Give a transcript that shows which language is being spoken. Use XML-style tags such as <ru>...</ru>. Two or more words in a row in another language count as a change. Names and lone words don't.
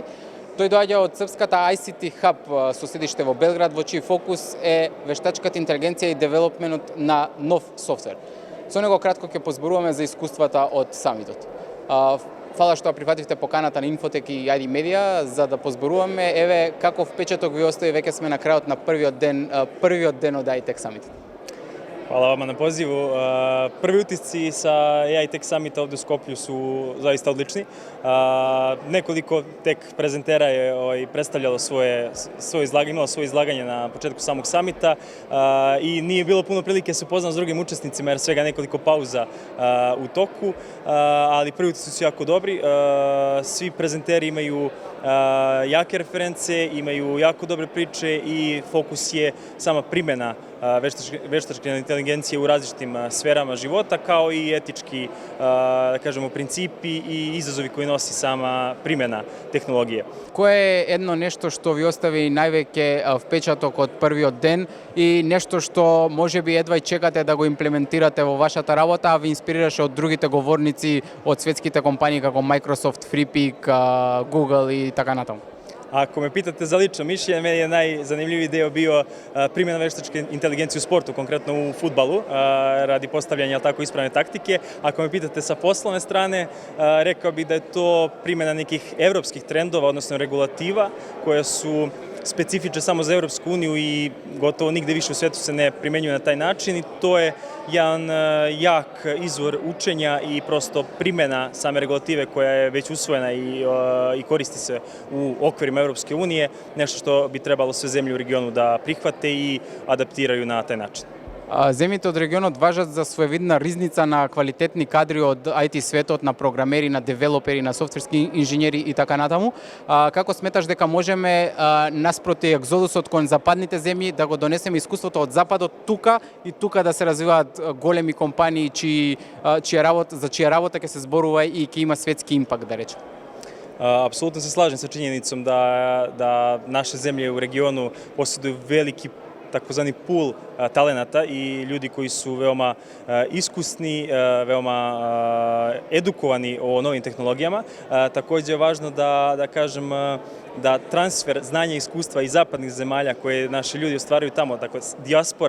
<mk>Тој доаѓа од српската ICT Hub со седиште во Белград, во чиј фокус е вештачката интелигенција и девелопментот на нов софтвер. Со него кратко ќе позборуваме за искуствата од самитот. Фала што прифативте поканата на Инфотек и ID Media за да позборуваме. Еве каков впечаток ви остави, веќе сме на крајот на првиот ден од Tech Summit.</mk> <bs>Hvala vama na pozivu. Prvi utisci sa Tech Summita ovdje u Skoplju su zaista odlični. Nekoliko tek prezentera je predstavljalo svoje izlaganje na početku samog samita i nije bilo puno prilike se upoznam s drugim učesnicima jer svega nekoliko pauza u toku, ali prvi utisci su jako dobri. Svi prezenteri imaju jake reference, imaju jako dobre priče i fokus je sama primjena veštačke inteligencije u različitim sferama života, kao i etički, da kažemo, principi i izazovi koji nosi sama primjena tehnologije.</bs> <mk>Кое е едно нешто што ви остави највеќе впечаток од првиот ден и нешто што можеби едва и чекате да го имплементирате во вашата работа, а ви инспирираше од другите говорници од светските компании како Microsoft, Freepik, Google и така натаму?</mk> <bs>Ako me pitate za lično mišljenje, meni je najzanimljiviji deo bio primjena veštačke inteligencije u sportu, konkretno u fudbalu, radi postavljanja tako ispravne taktike. Ako me pitate sa poslovne strane, rekao bih da je to primjena nekih evropskih trendova, odnosno regulativa, koje su specifične samo za Evropsku uniju i gotovo nigde više u svetu se ne primenjuje na taj način i to je jedan jak izvor učenja i prosto primjena same regulative koja je već usvojena i koristi se u okvirima Evropske unije, nešto što bi trebalo sve zemlje u regionu da prihvate i adaptiraju na taj način.</bs> <mk>Земјите од регионот важат за своевидна ризница на квалитетни кадри од IT светот, на програмери, на девелопери, на софтверски инженери и така натаму. Како сметаш дека можеме наспроти екзодусот кон западните земји да го донесеме искуството од западот тука и тука да се развиваат големи компании за чија работа ќе се зборува и ќе има светски импакт, да речем?</mk> <bs>Apsolutno se slažem sa činjenicom da naše zemlje u regionu posjeduju veliki takozvani pool talenata i ljudi koji su veoma iskusni, veoma edukovani o novim tehnologijama. Također je važno da kažem da transfer znanja i iskustva iz zapadnih zemalja koje naši ljudi ostvaruju tamo, dakle dijaspora</bs>